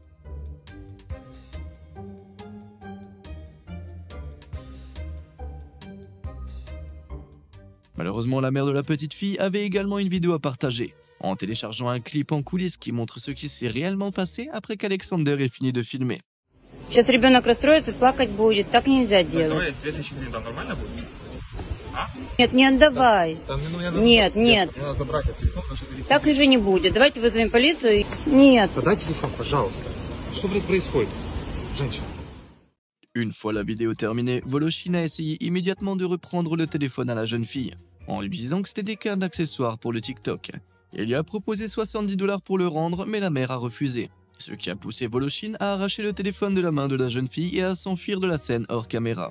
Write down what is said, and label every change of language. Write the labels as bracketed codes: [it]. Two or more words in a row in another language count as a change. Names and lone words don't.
[fr] Malheureusement, la mère de la petite fille avait également une vidéo à partager, en téléchargeant un clip en coulisses qui montre ce qui s'est réellement passé après qu'Alexander ait fini de filmer. [ru] Сейчас ребенок расстроится, плакать будет. Так нельзя делать. Давай 2000 гривен, да, нормально будет? А? Нет, не отдавай. Там, Нет, нет. Надо забрать этот телефон, даже телефон. Так уже не будет. Давайте вызовем полицию. Нет. Подай телефон, пожалуйста. Что, блядь, происходит? Женщина. [fr] Une fois la vidéo terminée, Voloshin a essayé immédiatement de reprendre le téléphone à la jeune fille, en lui disant que c'était qu'un accessoire pour le TikTok. Il lui a proposé 70 $ pour le rendre, mais la mère a refusé. Ce qui a poussé Voloshin à arracher le téléphone de la main de la jeune fille et à s'enfuir de la scène hors caméra.